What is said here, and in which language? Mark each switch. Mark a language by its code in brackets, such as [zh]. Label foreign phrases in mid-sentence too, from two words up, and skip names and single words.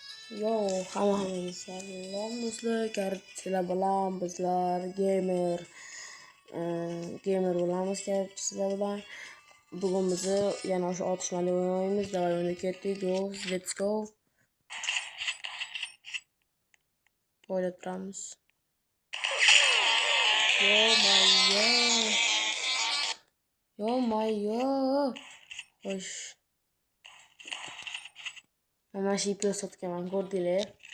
[uz] Yo, hammaga salom do'stlar. Sizlar bilan bizlar gamer bo'lamiz. Sizlar bilan bugun bizni yana o'sha otishmali o'ynaymiz. Davay o'ynab ketdik. [en] Go, let's go. [uz] O'ylab turamiz. Yo mayo. Xo'sh. Mana shu ipni sotganman, ko'rdinglar?